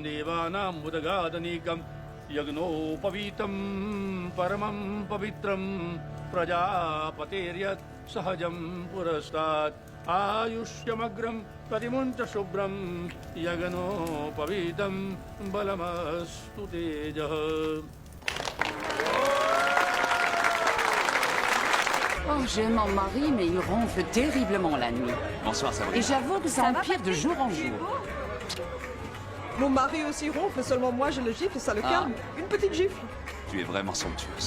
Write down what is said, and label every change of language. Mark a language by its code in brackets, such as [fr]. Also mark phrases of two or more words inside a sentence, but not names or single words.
[sa] Devanam Udagadanikam Yagno Pavitam Paramam Pavitram Prajapateryat Sahajam Purastat Ayushyamagram Padimunta Shubram Yagano Pavitam Balamastu Tejaha. [fr] Oh, j'aime mon mari, mais il ronfle terriblement la nuit. Bonsoir, Sabrina. Et j'avoue que ça empire de jour en jour. Mon mari aussi ronfle, seulement moi je le gifle et ça le calme. Une petite gifle. Tu es vraiment somptueuse.